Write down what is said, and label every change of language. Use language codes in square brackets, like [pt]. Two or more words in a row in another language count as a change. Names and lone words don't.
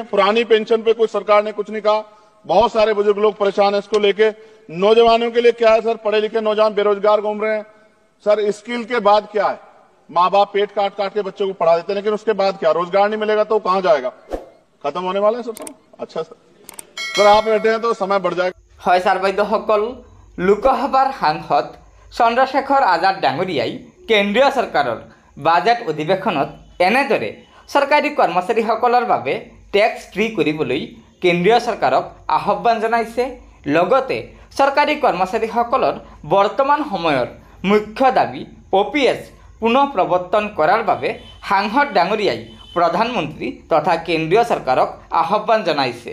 [hi] पुरानी पेंशन पे कोई सरकार ने कुछ नहीं कहा, बहुत सारे बुजुर्ग लोग परेशान है इसको लेके। नौजवानों के लिए क्या है सर, पढ़े लिखे नौजवान बेरोजगार घूम रहे हैं सर। स्किल के बाद क्या है, माँ बाप पेट काट काट के बच्चों को पढ़ा देते हैं, लेकिन उसके बाद क्या, रोजगार नहीं मिलेगा तो कहां जाएगा, खत्म होने वाला है सब। अच्छा सर आप बैठे हैं तो समय बढ़ जाएगा। [as] হয় ছাৰ বাইদেউসকল, লোকসভাৰ সাংসদ চন্দ্ৰশেখৰ আজাদ ডাঙৰীয়াই কেন্দ্ৰীয় চৰকাৰৰ বাজেট অধিৱেশনত এনেদৰে চৰকাৰী কৰ্মচাৰীসকলৰ বাবে [en] tax free [as] কৰিবলৈ কেন্দ্ৰীয় চৰকাৰক আহ্বান জনাইছে। লগতে চৰকাৰী কৰ্মচাৰীসকলৰ বৰ্তমান সময়ৰ মুখ্য দাবী OPS পুনঃ প্ৰৱৰ্তন কৰাৰ বাবে সাংসদ ডাঙৰীয়াই প্ৰধানমন্ত্ৰী তথা কেন্দ্ৰীয় চৰকাৰক আহ্বান জনাইছে।